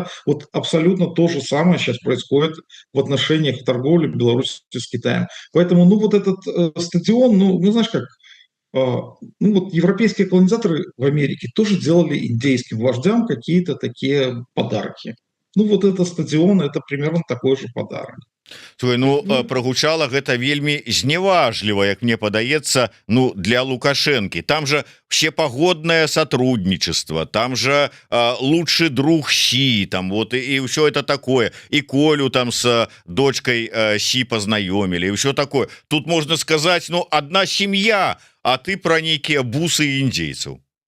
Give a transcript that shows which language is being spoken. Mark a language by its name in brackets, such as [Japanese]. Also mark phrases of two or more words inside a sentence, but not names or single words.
[Russian] Вот абсолютно то же самое сейчас происходит в отношениях торговли Беларуси с Китаем. Поэтому, ну, вот этот стадион, ну, знаешь как, ну, вот европейские колонизаторы в Америке тоже делали индейским вождям какие-то такие подарки. Ну, вот этот стадион — это примерно такой же подарок. [Belarusian] Слухай, ну, прогучала гэта вельмі зневажліва, як мне падаецца, ну, для Лукашэнкі. [Russian] Там же всепогодное сотрудничество, там же лучший друг Си, там вот и все это такое, и Колю там с дочкой Си познаёмили, и все такое. Тут можно сказать, ну, одна семья, а ты про некие бусы индейцев.